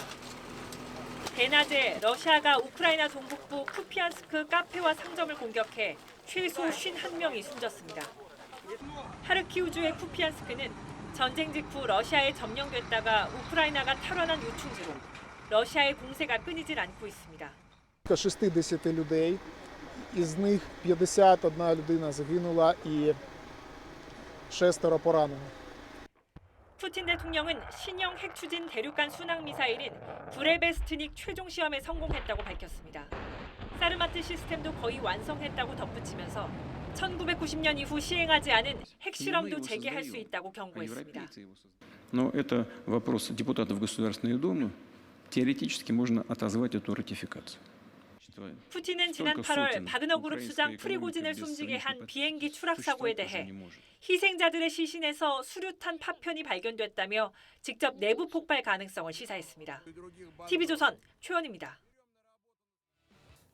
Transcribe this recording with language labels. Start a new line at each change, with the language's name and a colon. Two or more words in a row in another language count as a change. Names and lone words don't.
Korean: 대낮에 러시아가 우크라이나 동북부 쿠피안스크 카페와 상점을 공격해 최소 51명이 숨졌습니다. 하르키우주의 쿠피안스크는 전쟁 직후 러시아에 점령됐다가 우크라이나가 탈환한 요충지로 러시아의 공세가 끊이질 않고 있습니다.
Ukrainian: 60 людей, із них 51 людина загинула і 6 поранено.
Korean: 푸틴 대통령은 신형 핵 추진 대륙간 순항 미사일인 브레베스트닉 최종 시험에 성공했다고 밝혔습니다. 사르마트 시스템도 거의 완성했다고 덧붙이면서 1990년 이후 시행하지 않은 핵실험도 재개할 수 있다고 경고했습니다.
Russian: Но это вопрос депутатов Государственной Думы. Теоретически можно отозвать эту ратификацию.
Korean: 푸틴은 지난 8월 바그너 그룹 수장 프리고진을 숨지게 한 비행기 추락 사고에 대해 희생자들의 시신에서 수류탄 파편이 발견됐다며 직접 내부 폭발 가능성을 시사했습니다. TV조선 최원입니다.